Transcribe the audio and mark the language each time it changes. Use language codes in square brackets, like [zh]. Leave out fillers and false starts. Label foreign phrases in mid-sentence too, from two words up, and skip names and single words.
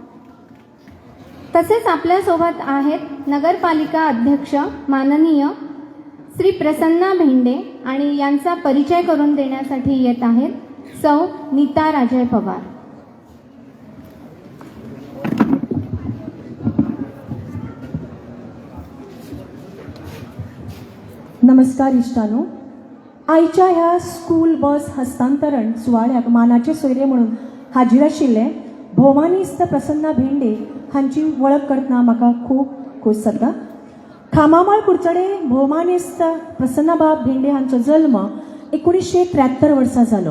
[mr] तसेच आपल्यासोबत आहेत नगरपालिका अध्यक्ष माननीय श्री प्रसन्ना भेंडे आणि यांचा परिचय करून देण्यासाठी येत आहेत सौ नीता राजय पवार. [kok] नमस्कार इश्टानो. आयच्या ह्या स्कूल बस हस्तांतरण सुवाळ्याक मानाचे सोयरे म्हणून हाजीर आशिल्ले भौमानिस्त प्रसन्ना भेंडे हांची वळख करतना म्हाका खूब खोस जाता. खामामाळ कुडचडे भौमानिस्त प्रसन्नाबाब भेंडे हांचो जल्म 1973 वर्सा जालो.